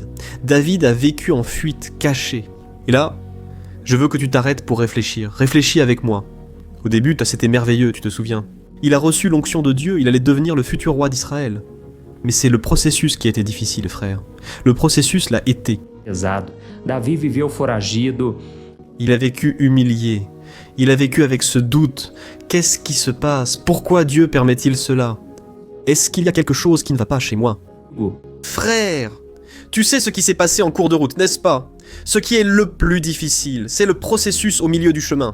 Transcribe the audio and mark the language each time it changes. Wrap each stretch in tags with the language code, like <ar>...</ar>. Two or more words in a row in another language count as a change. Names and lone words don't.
<fr>David a vécu en fuite, caché. Et là, je veux que tu t'arrêtes pour réfléchir. Réfléchis avec moi. Au début, c'était merveilleux, tu te souviens. Il a reçu l'onction de Dieu, il allait devenir le futur roi d'Israël. Mais c'est le processus qui a été difficile, frère. Le processus l'a été.</fr> <pt>Pesado. Davi viveu foragido.</pt> <fr>Il a vécu humilié. Il a vécu avec ce doute. Qu'est-ce qui se passe? Pourquoi Dieu permet-il cela? Est-ce qu'il y a quelque chose qui ne va pas chez moi? Frère, tu sais ce qui s'est passé en cours de route, n'est-ce pas? Ce qui est le plus difficile, c'est le processus au milieu du chemin.</fr>